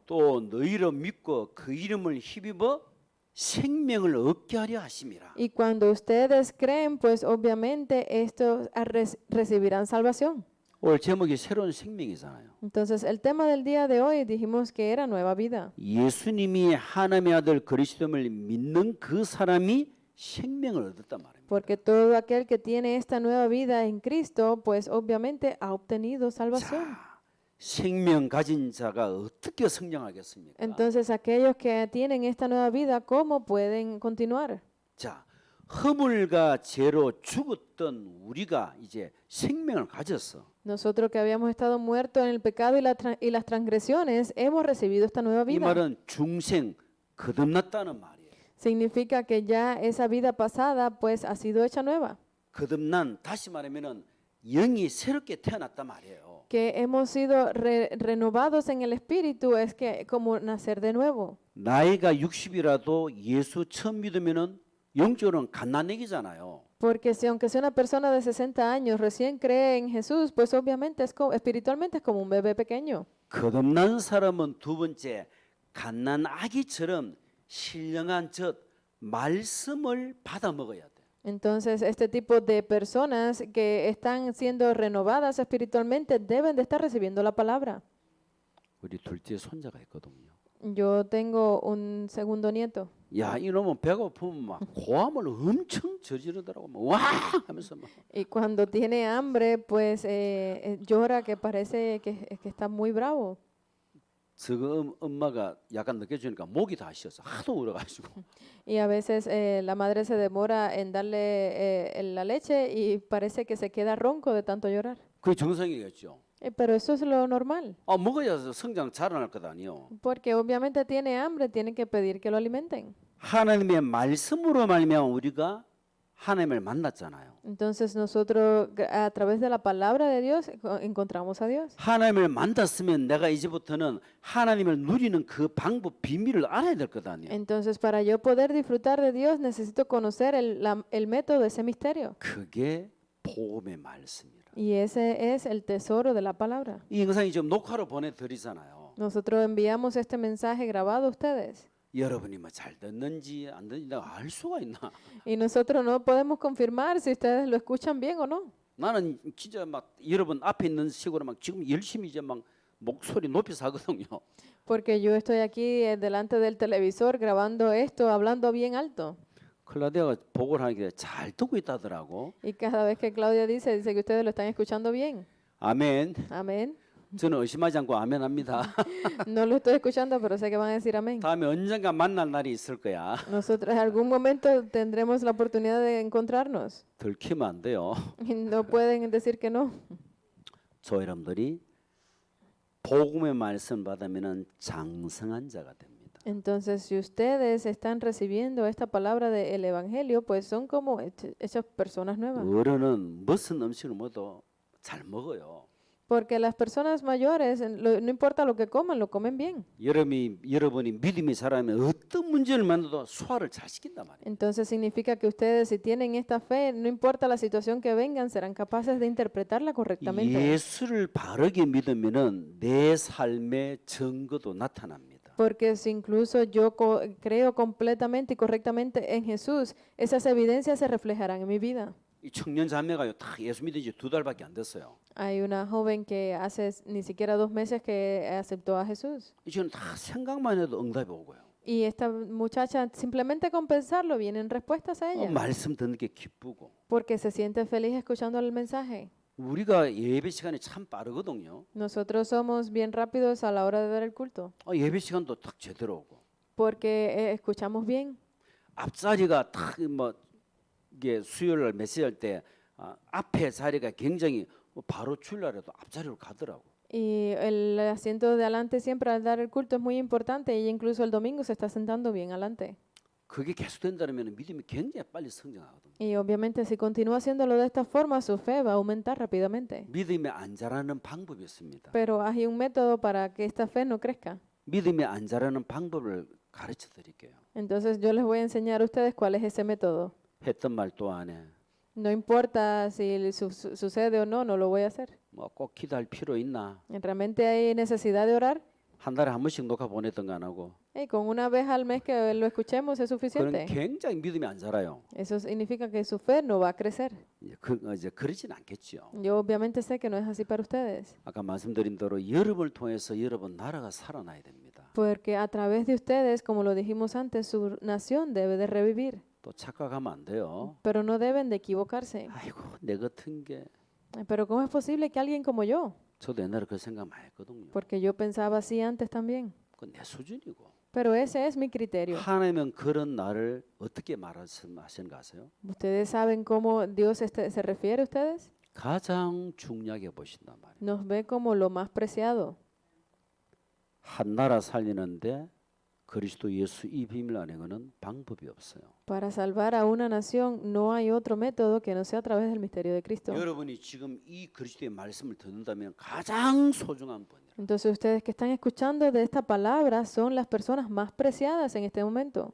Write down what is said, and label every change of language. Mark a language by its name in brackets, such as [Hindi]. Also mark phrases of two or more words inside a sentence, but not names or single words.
[Korean] 또 너희로 믿고 그 이름을 힘입어 생명을 얻게 하려 하심이라. [Spanish] Y cuando ustedes creen, pues obviamente estos recibirán salvación. [Korean] 오늘 제목이 새로운 생명이잖아요. [Spanish] Entonces, el tema del día de hoy dijimos que era nueva vida. [Korean] 예수님이 하나님의 아들 그리스도를 믿는 그 사람이 생명을 얻었단 말입니다. [Spanish] Porque todo aquel que tiene esta nueva vida en Cristo, pues obviamente ha obtenido salvación. [Korean] 자, 생명 가진 자가 어떻게 성장하겠습니까? [Spanish] Entonces, aquellos que tienen esta nueva vida, ¿cómo pueden continuar? [Korean] 자, 허물과 죄로 죽었던 우리가 이제 생명을 가졌어. [Spanish] Nosotros que habíamos estado muertos en el pecado y las transgresiones, hemos recibido esta nueva [Korean] 이 [Spanish] vida. [Korean] 말은 중생 거듭났다는 말이에요. [Spanish] Significa que ya esa vida pasada pues ha sido hecha nueva. [Korean] 거듭난 다시 말하면은 영이 새롭게 태어났단 말이에요. [Spanish] Que hemos sido renovados en el espíritu es que como nacer de nuevo. [Korean] 나이가 60이라도 예수 처음 믿으면은 영적으로는 갓난애기잖아요. [Spanish] Porque si aunque sea una persona de 60 años recién cree en Jesús, pues obviamente espiritualmente es como un bebé pequeño. [Korean] 거듭난 사람은 두 번째 갓난 아기처럼 신령한 젖 말씀을 받아 먹어야 돼. [Spanish] Entonces, este tipo de personas que están siendo renovadas espiritualmente deben de estar recibiendo la palabra. [Korean] 우리 둘째 손자가 있거든요. [Spanish] Yo tengo un segundo nieto. [Korean] 야, 이놈은 배고프면 막 고함을 엄청 저지르더라고. 막 와! 하면서 막. [Spanish] Y cuando tiene hambre, pues llora que parece que está muy bravo. [Korean] 저거 엄마가 약간 늦게 주니까 목이 다 쉬어서 하도 울어가지고 [Spanish] Y a veces la madre se demora en darle la leche y parece que se queda ronco de tanto llorar. [Korean] 그게 정상이겠죠. [Spanish] Pero eso es lo normal, [Korean] 먹어야 성장 자라날 것 아니요. [Spanish] porque obviamente tiene hambre, tiene que pedir que lo alimenten. [Korean] 하나님의 말씀으로 말미암아 우리가 하나님을 만났잖아요. [Spanish] Entonces nosotros a través de la palabra de Dios encontramos a Dios. [Korean] 하나님을 만났으면 내가 이제부터는 하나님을 누리는 그 방법 비밀을 알아야 될 것 아니에요. [Spanish] Entonces para yo poder disfrutar de Dios necesito conocer el método de ese misterio. [Korean] 그게 복음의 말씀이라. [Spanish] Y ese es el tesoro de la palabra. [Korean] 이 영상이 지금 녹화로 보내드리잖아요. [Spanish] Nosotros enviamos este mensaje grabado a ustedes. [Korean] 여러분이 뭐 잘 듣는지 안 듣는지 내가 알 수가 있나? [Spanish] Y nosotros no podemos confirmar si ustedes lo escuchan bien o no. [Korean] 나는 진짜 막 여러분 앞에 있는 식으로 막 지금 열심히 이제 막 목소리 높여서 하거든요. [Spanish] Porque yo estoy aquí delante del televisor grabando esto, hablando bien alto. [Korean] 클라디아가 보고를 하니까 잘 듣고 있다더라고. [Spanish] Y cada vez que Claudia dice que ustedes lo están escuchando bien. [Korean] 아멘. [Spanish] Amén. [Korean] 저는 의심하지 않고 아멘합니다. [Spanish] No lo estoy escuchando, pero sé que van a decir amén. [Korean] 다음에 언젠가 만날 날이 있을 거야. [Spanish] Nosotros en algún momento tendremos la oportunidad de encontrarnos. [Korean] 들키면 안 돼요. [Spanish] Y no pueden decir que no. [Korean] 저 여러분들이 복음의 말씀 받으면은 장성한 자가 됩니다. [Spanish] Entonces, si ustedes están recibiendo esta palabra del Evangelio, pues son como esas personas nuevas. [Korean] 어른은 무슨 음식을 먹어도 잘 먹어요. [Spanish] Porque las personas mayores, no importa lo que coman, lo comen bien. [Korean] 여러분이 믿음이 자라면 어떤 문제를 만나도 소화를 잘 시킨단 말이에요. [Spanish] Entonces significa que ustedes, si tienen esta fe, no importa la situación que vengan, serán capaces de interpretarla correctamente. [Korean] 예수를 바르게 믿으면은 내 삶의 증거도 나타납니다. [Spanish] Porque si incluso yo creo completamente y correctamente en Jesús, esas evidencias se reflejarán en mi vida. [Korean] 이 청년 자매가요, 다 예수 믿은 지 2달밖에 안 됐어요. [Spanish] Hay una joven que hace ni siquiera 2 meses que aceptó a Jesús. [Korean] 저는 다 생각만 해도 응답이 오고요. [Spanish] Y esta muchacha, simplemente con pensarlo, vienen respuestas a ella. [Korean] 말씀 듣는 게 기쁘고. [Spanish] Porque se siente feliz escuchando el mensaje. [Korean] 우리가 예배 시간이 참 빠르거든요. [Spanish] Nosotros somos bien rápidos a la hora de dar el culto. [Korean] 예배 시간도 딱 제대로 오고. [Spanish] Porque escuchamos bien. [Korean] 앞자리가 딱뭐 이게 수요일 날 메시지할 때 앞에 자리가 굉장히 바로 출날에도 앞자리로 가더라고. [Spanish] Y el asiento de adelante siempre al dar el culto es muy importante y incluso el domingo se está sentando bien adelante. [Korean] 그게 계속된다면 믿음이 굉장히 빨리 성장하거든요. [Spanish] Y obviamente si continúa haciéndolo de esta forma, su fe va a aumentar rápidamente. [Korean] 믿음이 안 자라는 방법이 있습니다. [Spanish] Pero hay un método para que esta fe no crezca. [Korean] 믿음이 안 자라는 방법을 가르쳐 드릴게요. [Spanish] Entonces yo les voy a enseñar a ustedes cuál es ese método. [Korean] 했던 말 또 안 해. [Spanish] No importa si sucede o no, no lo voy a hacer. [Korean] 꼭 기도할 필요 있나? [Spanish] ¿Realmente hay necesidad de orar? [Korean] 한 달에 한 번씩 녹화 보냈던 거 안 하고. [Spanish] Con una vez al mes que lo escuchemos es [Korean] 그건 [Spanish] suficiente. [Korean] 굉장히 믿음이 안 자라요. [Spanish] Eso significa que su fe no va a crecer. [Korean] 이제 그러진 않겠죠. [Spanish] Yo obviamente sé que no es así para ustedes. [Korean] 아까 말씀드린 대로 여러분을 통해서 여러분 나라가 살아나야 됩니다. [Spanish] Porque a través de ustedes, como lo dijimos antes, su nación debe de revivir. [Korean] 또 착각하면 안 돼요. [Spanish] Pero no deben de equivocarse. [Korean] 아이고 내 같은 게 [Spanish] Pero ¿cómo es posible que alguien como yo? [Korean] 저도 옛날에 그 생각 많이 했거든요. [Spanish] Porque yo pensaba así antes también. [Korean] 그건 내 수준이고. [Spanish] Pero ese es mi criterio. [Korean] 하나님은 그런 나를 어떻게 말하시는가 아세요? [Spanish] ¿Ustedes saben cómo Dios se refiere a ustedes? [Korean] 가장 중요하게 보신단 말이에요. [Spanish] Nos ve como lo más preciado. [Korean] 한 나라 살리는데 그리스도 예수 이 비밀 안에 거는 방법이 없어요. [Spanish] Para salvar a una nación no hay otro método que no sea a través del misterio de Cristo. [Korean] 여러분이 지금 이 그리스도의 말씀을 듣는다면 가장 소중한 분이에요. [Spanish] Entonces ustedes que están escuchando de esta palabra son las personas más preciadas en este momento.